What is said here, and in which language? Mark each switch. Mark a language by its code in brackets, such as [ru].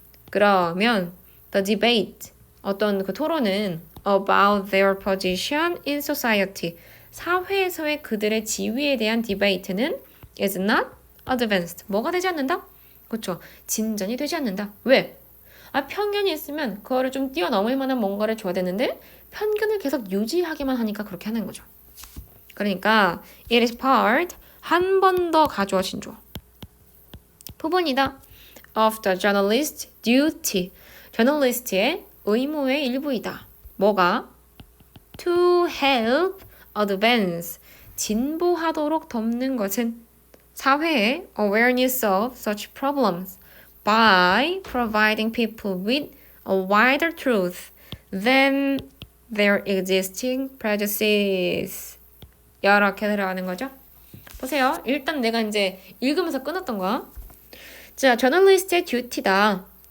[ko] 그러면 [en] the debate [ko] 어떤 그 토론은 [en] about their position in society [ko] 사회에서의 그들의 지위에 대한 디베이트는 [en] is not advanced [ko] 뭐가 되지 않는다? 그렇죠. 진전이 되지 않는다. 왜? 편견이 있으면 그거를 좀 뛰어넘을 만한 뭔가를 줘야 되는데 편견을 계속 유지하기만 하니까 그렇게 하는 거죠. 그러니까 [en] it is part [ko] 한 번 더 가져오신 조 부분이다. [en] of the journalist duty [ko] 저널리스트의 의무의 일부이다. 뭐가? [en] to help advance [ko] 진보하도록 돕는 것은 사회의 [en] awareness of such problems by providing people with a wider truth than their existing prejudices. [ko] 이렇게 들어가는 거죠. 보세요. 일단 내가 이제 읽으면서 끊었던 거야. 자, 저널리스트의 듀티다.